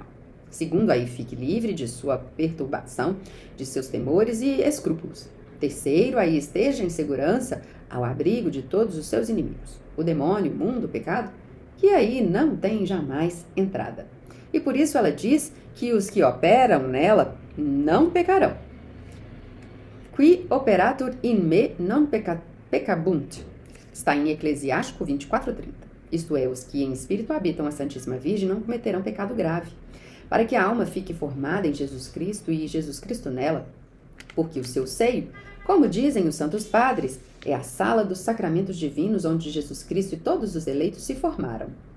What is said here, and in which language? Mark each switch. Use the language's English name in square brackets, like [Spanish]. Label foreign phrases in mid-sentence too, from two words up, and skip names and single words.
[Portuguese] Segundo, aí fique livre de sua perturbação, de seus temores e escrúpulos. Terceiro, aí esteja em segurança ao abrigo de todos os seus inimigos, o demônio, o mundo, o pecado, que aí não tem jamais entrada. E por isso ela diz que os que operam nela não pecarão. [Latin] Qui operatur in me non peccabunt. [Portuguese] Está em Eclesiástico 24:30. Isto é, os que em espírito habitam a Santíssima Virgem não cometerão pecado grave, para que a alma fique formada em Jesus Cristo e Jesus Cristo nela, porque o seu seio, como dizem os santos padres, é a sala dos sacramentos divinos onde Jesus Cristo e todos os eleitos se formaram.